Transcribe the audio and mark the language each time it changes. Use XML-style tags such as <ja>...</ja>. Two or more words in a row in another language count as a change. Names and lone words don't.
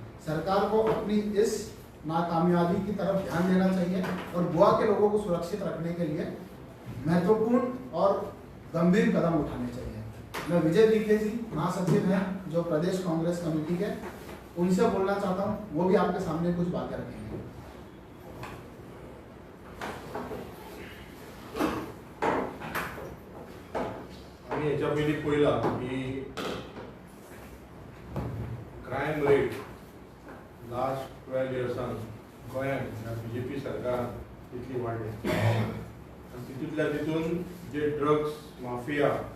<hi>सरकार को अपनी इस नाकामयाबी की तरफ ध्यान देना चाहिए और गोवा के लोगों को सुरक्षित रखने के लिए महत्वपूर्ण और गंभीर कदम उठाने चाहिए। मैं विजय बीके जी, महासचिव हैं जो प्रदेश कांग्रेस कमेटी के, उनसे बोलना चाहता हूँ, वो भी आपके सामने कुछ बातें रखेंगे।</hi> <kok>आम्ही याच्या पयलीं पळयला की</kok> <en>crime rate last 12 years</en> <kok>गोंयांत बीजेपी सरकार तितली वाडली आनी तितूंतल्या जे</kok> <en>drugs mafia,</en>